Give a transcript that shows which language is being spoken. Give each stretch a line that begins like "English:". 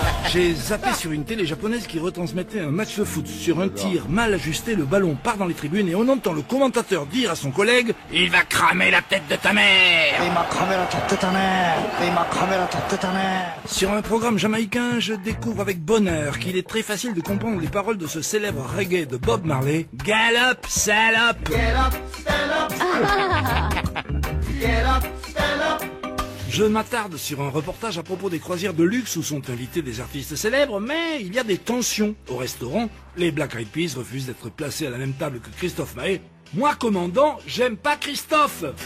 French: J'ai zappé sur une télé japonaise qui retransmettait un match de foot. Sur un tir mal ajusté, le ballon part dans les tribunes et on entend le commentateur dire à son collègue « Il va cramer la tête de ta mère !» « Il m'a cramé la tête de ta mère !» « Il m'a cramé la tête de ta mère !» Sur un programme jamaïcain, je découvre avec bonheur qu'il est très facile de comprendre les paroles de ce célèbre reggae de Bob Marley.
English: « Get up, stand up !» Get up, stand up. Get up, stand up.
French: Je m'attarde sur un reportage à propos des croisières de luxe où sont invités des artistes célèbres, mais il y a des tensions. Au restaurant, les Black Eyed Peas refusent d'être placés à la même table que Christophe Maé. Moi, commandant, j'aime pas Christophe.